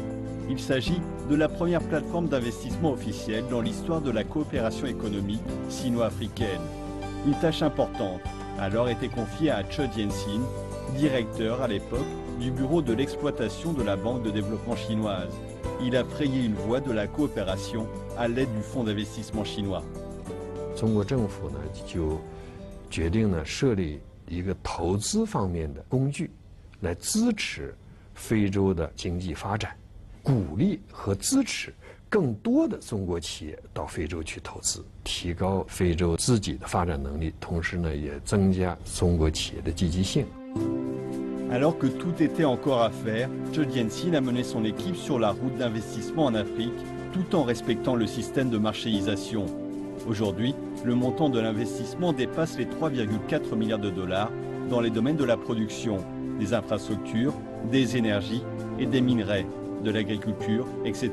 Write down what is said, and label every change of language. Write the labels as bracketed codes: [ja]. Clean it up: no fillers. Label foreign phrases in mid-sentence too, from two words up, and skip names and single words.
[fr] Il s'agit de la première plateforme d'investissement officielle dans l'histoire de la coopération économique sino-africaine. Une tâche importante a alors été confiée à Che Jianxin, directeur à l'époque du bureau de l'exploitation de la Banque de développement chinoise. Il a frayé une voie de la coopération à l'aide du fonds d'investissement chinois. [zh] 中国政府呢就决定呢设立一个投资方面的工具，来支持非洲的经济发展，鼓励和支持更多的中国企业到非洲去投资，提高非洲自己的发展能力，同时呢也增加中国企业的积极性。 [fr] Alors que tout était encore à faire, Che Jianxin a mené son équipe sur la route d'investissement en Afrique, tout en respectant le système de marchéisation. Aujourd'hui, le montant de l'investissement dépasse les 3,4 milliards de dollars dans les domaines de la production, des infrastructures, des énergies et des minerais, de l'agriculture, etc.